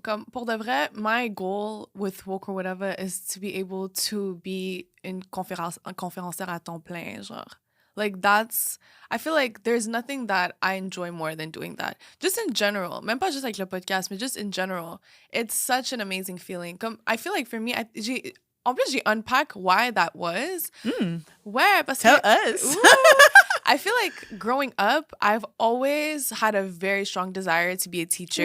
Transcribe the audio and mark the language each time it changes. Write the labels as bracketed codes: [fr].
[fr] Comme pour de vrai, [en] my goal with Woke or Whatever is to be able to be [fr] un conférencière à temps plein, genre. [en] Like I feel like there's nothing that I enjoy more than doing that. Just in general, [fr] même pas juste avec le podcast, mais [en] just in general. It's such an amazing feeling. Comme, I feel like for me, [fr] en plus, j'ai [en] unpack why that was. [fr] Ouais, parce [en] Tell [fr] que... [en] us. I feel like growing up, I've always had a very strong desire to be a teacher.